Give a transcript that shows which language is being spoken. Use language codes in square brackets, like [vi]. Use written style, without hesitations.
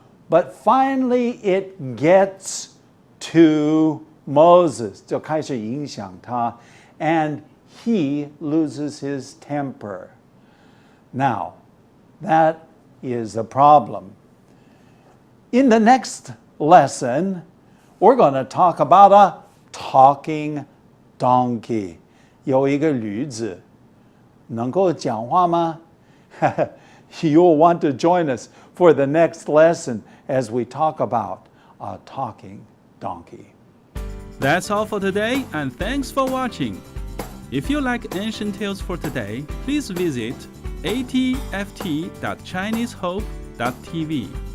[en] But finally it gets to Moses, [zh] 就开始影响他, [en] and he loses his temper. Now, that is a problem. In the next lesson, we're going to talk about a talking donkey. [zh] 有一个驴子，能够讲话吗? [en] You'll want to join us for the next lesson as we talk about a talking donkey. That's all for today, and thanks for watching. If you like Ancient Tales for Today, please visit atft.chinesehope.tv.